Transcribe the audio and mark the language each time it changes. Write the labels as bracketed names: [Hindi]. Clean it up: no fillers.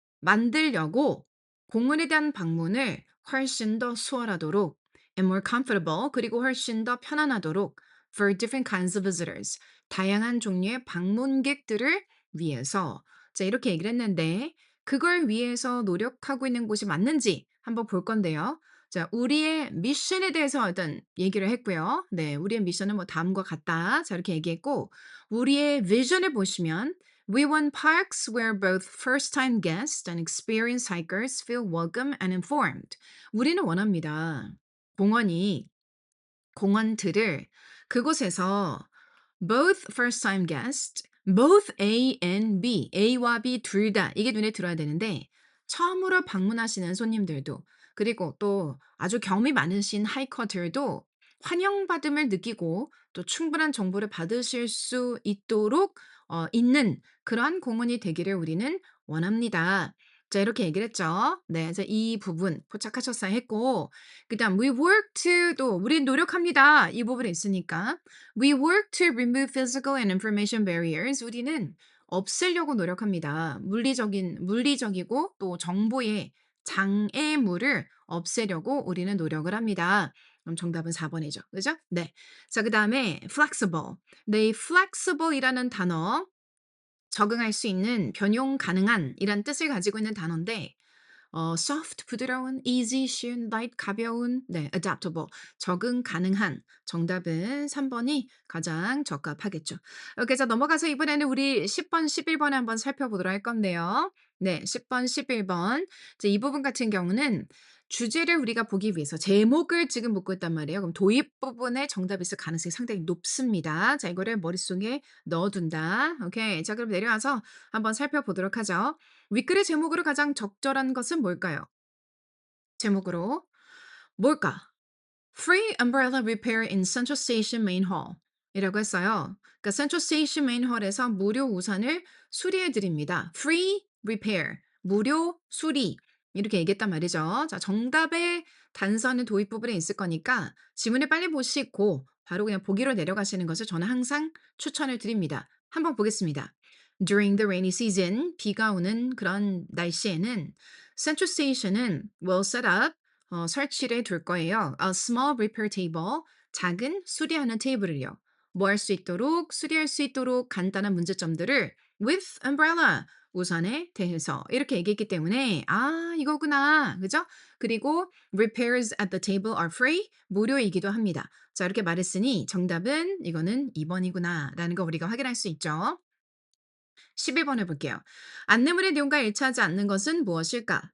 [Korean] 만들려고 공원에 대한 방문을 훨씬 더 수월하도록 [English] and more comfortable [Korean] 그리고 훨씬 더 편안하도록 [English] for different kinds of visitors. [Korean] 다양한 종류의 방문객들을 위해서 자 이렇게 얘기를 했는데 그걸 위해서 노력하고 있는 곳이 맞는지 한번 볼 건데요. 자 우리의 미션에 대해서 일단 얘기를 했고요. 네. 우리의 미션은 뭐 다음과 같다. 자 이렇게 얘기했고 우리의 비전을 보시면 [English] We want parks where both first-time guests and experienced hikers feel welcome and informed. [Korean] 우리는 원합니다. 공원이 공원들을 그곳에서 [English] both first time guest, both A and B, [Korean] A와 B 둘 다 이게 눈에 들어야 되는데 처음으로 방문하시는 손님들도 그리고 또 아주 경험이 많으신 하이커들도 환영받음을 느끼고 또 충분한 정보를 받으실 수 있도록 있는 그러한 공원이 되기를 우리는 원합니다. 자 이렇게 얘기를 했죠. 네. 그래서 이 부분 포착하셨어야 했고 그다음 [English] "We work to" [Korean] 또 "우린 노력합니다." 이 부분에 있으니까 [English] "We work to remove physical and information barriers." [Korean] 우리는 없애려고 노력합니다. 물리적이고 또 정보의 장애물을 없애려고 우리는 노력을 합니다. 그럼 정답은 4 번이죠. 그죠? 네. 자 그다음에 flexible. 네 이 flexible이라는 단어 적응할 수 있는 변용 가능한 이란 뜻을 가지고 있는 단어인데 soft 부드러운, easy 쉬운, light 가벼운, 네 adaptable 적응 가능한 정답은 3 번이 가장 적합하겠죠. 이렇게 해서 넘어가서 이번에는 우리 10 번, 11 번을 한번 살펴보도록 할 건데요. 네 10 번, 11번 이제 이 부분 같은 경우는 주제를 우리가 보기 위해서 제목을 지금 묻고 있단 말이에요. 그럼 도입 부분에 정답이 있을 가능성이 상당히 높습니다. 자 이거를 머릿속에 넣어 둔다. 오케이. 자 그럼 내려와서 한번 살펴보도록 하죠. 윗글의 제목으로 가장 적절한 것은 뭘까요? 제목으로 뭘까? [English] Free umbrella repair in Central Station Main Hall [Korean] 이라고 했어요. 그러니까 Central Station Main Hall에서 무료 우산을 수리해 드립니다. [English] Free repair [Korean] 무료 수리 이렇게 얘기했단 말이죠. 자 정답의 단서는 도입 부분에 있을 거니까 지문을 빨리 보시고 바로 그냥 보기로 내려가시는 것을 저는 항상 추천을 드립니다. 한번 보겠습니다. [English] During the rainy season, [Korean] 비가 오는 그런 날씨에는 Central Station은 [English] will set up [Korean] 설치를 둘 거예요. [English] A small repair table, [Korean] 작은 수리하는 테이블을요. 뭐 할 수 있도록, 수리할 수 있도록 간단한 문제점들을 [English] with umbrella, [Korean] 우산에 대해서 이렇게 얘기했기 때문에 아, 이거구나. 그죠? [English] 그리고 repairs at the table are free, [Korean] 무료이기도 합니다. 자, 이렇게 말했으니 정답은 이거는 2번이구나라는 거 우리가 확인할 수 있죠. 11번 해볼게요. 안내물의 내용과 일치하지 않는 것은 무엇일까?